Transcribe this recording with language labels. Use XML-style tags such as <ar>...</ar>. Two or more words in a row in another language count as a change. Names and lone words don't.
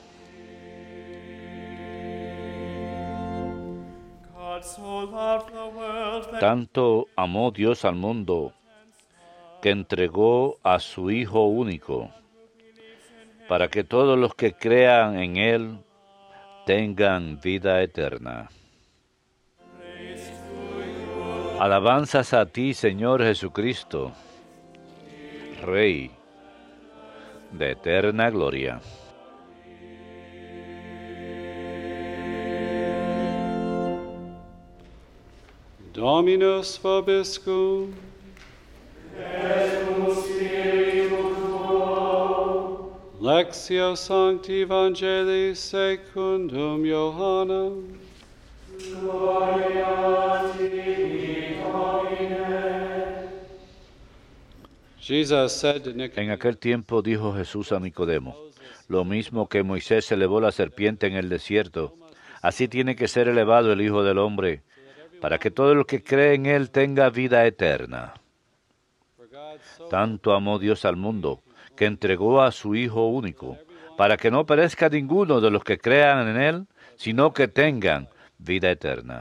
<es>Tanto amó Dios al mundo que entregó a su Hijo único, para que todos los que crean en Él tengan vida eterna. Alabanzas a ti, Señor Jesucristo, Rey de eterna gloria.</es> <la>Dominus vobiscum. Lectio Sancti Evangelii secundum Johannem. Gloria tibi, Domine.</la> <en>Jesus said to</en> <es>En</es> <en>Nicodemus,</en> <es>aquel tiempo dijo Jesús a Nicodemo, lo mismo que Moisés elevó la serpiente en el desierto, así tiene que ser elevado el Hijo del Hombre, para que todo el que cree en Él tenga vida eterna. Tanto amó Dios al mundo, que entregó a su Hijo único, para que no perezca ninguno de los que crean en Él, sino que tengan vida eterna.</es>